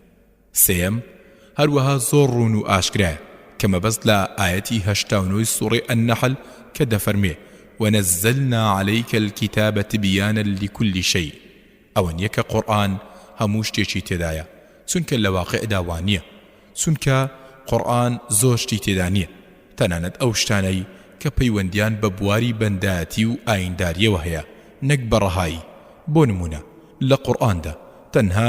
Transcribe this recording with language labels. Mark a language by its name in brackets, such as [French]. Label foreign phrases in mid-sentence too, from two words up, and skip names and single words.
[Central Kurdish] سێم هەروەها زۆر ڕوون و ئاشکرایە کە مەبەست لە ئاەتی 89 سوڕەی النەحل کە دەفەرمێ [Arabic] ونزلنا عليك الكتاب تبيانا لكل شيء [Central Kurdish] ئەوە نییە کە قورئان هەموو شتێکی تێدایە چونکە لە واقعدا وانییە چونکە قورئان زۆر شتی تێدا نییە تەنانەت ئەو شتانەی کە پەیوەندیان بە بواری بەندایەتی و ئاینداریەوە هەیە نەک بەڕەهایی بۆ نمونە لە قورئاندا تەنها